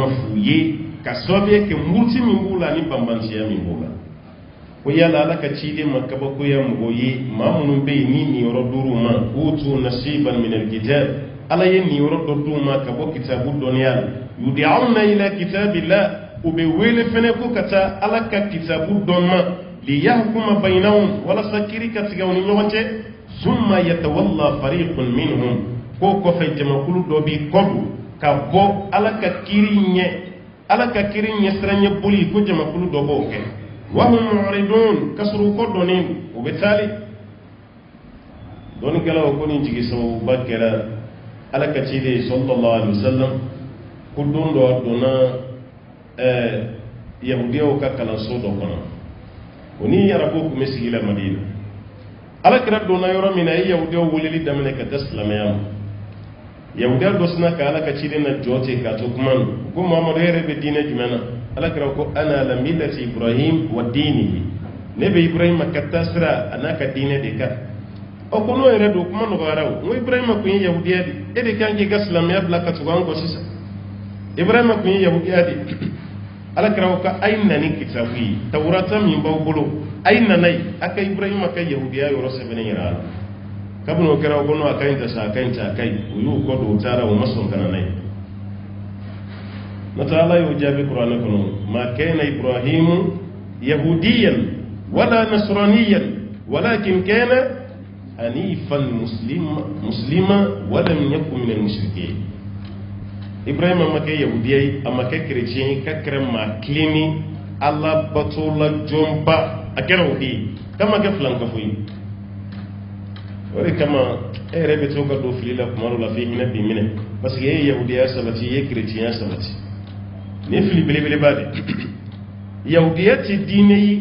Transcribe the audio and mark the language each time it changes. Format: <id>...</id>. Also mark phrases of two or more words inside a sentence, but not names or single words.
<bm>f'u ye ka sababu kɛ muruti min b'u la ani banbantiya min b'u la ko yala ala ka ciden ma kabakoya mɔgɔ ye maa minnu bɛ yen ni nin yɔrɔ d'u ma</bm> <ar>أوتوا نصيبا من الكتاب</ar> <bm>ala ye nin yɔrɔ dɔ d'u ma ka bɔ kitabu dɔnniya la</bm> <ar>يدعون إلى كتاب الله</ar> <bm>u bɛ wele fɛnɛ ko ka taa ala ka kitabu dɔn ma</bm> <ar>ليحكم بينهم</ar> <bm>walasa kiri ka tigɛ u ni ɲɔgɔn cɛ</bm> <ar>ثم يتولى فريق منهم</ar> <bm>ko kɔfɛ jamakulu dɔ b'i kɔdon ka bɔ ala ka kiri ɲɛsiranɲɛ boli ko jamakulu dɔ b'o kɛ</bm> <ar>وهم معرضون</ar> <bm>ka sɔrɔ u kɔdɔnnen u bɛ taali dɔnnikɛlaw ko nin jigisababuba kɛra ala ka ciden</bm> <ar>صلى الله عليه وسلم</ar> <bm>ko don dɔ donna yahudiyaw ka kalanso dɔ kɔnɔ o ni arabu tun bɛ sigi la Madina alakira donna yɔrɔ min na a ye yahudiyaw weleli daminɛ ka taa silamɛya ma yahudiya dɔ sina ka ala ka ciden na jɔ ten k'a to kuma na ko Muhamadu yɛrɛ bɛ diinɛ jumɛn na alakira ko</bm> <ar>أنا على ملة إبراهيم ودينه</ar> <bm>ne bɛ Ibrahima ka taa sira a n'a ka diinɛ de kan ɔ ko n'o yɛrɛ don kuma nɔgɔyara o n ko Ibrahima tun ye yahudiya de e de kan k'i ka silamɛya bila ka tugu an kɔ sisan Ibrahima tun ye yahudiya de alakira ko a ye na ni kitabu ye tawurata min b'aw bolo a ye nana ye a ka Ibrahima ka yahudiya yɔrɔ sɛbɛnnen yɛrɛ a la kabini o kɛra o ko a ka ɲi ta sa a ka ɲi ta a ka ɲi u y'u kɔ don u taara u ma sɔn ka na n'a ye n'o tɛ ala y'o jaabi kuranɛ kɔnɔ</bm> <ar>ما كان إبراهيم يهوديا ولا نصرانيا ولكن كان حنيفا مسلما ولم يكن من المشركين</ar> <bm>Ibrahima ma kɛ yahudiya ye a ma kɛ chrétien ye ka kɛra maa kilenni Ala batola jɔnba a kɛra o de ye k'a ma kɛ filankafo ye o de kama e yɛrɛ bɛ to ka don fili la kuma dɔ la f'i hinɛ b'i minɛ</bm> <fr>parce que</fr> <bm>e ye yahudiya sabati i ye chrétienya sabati ni ye fili belebeleba de yahudiya tɛ diinɛ ye</bm>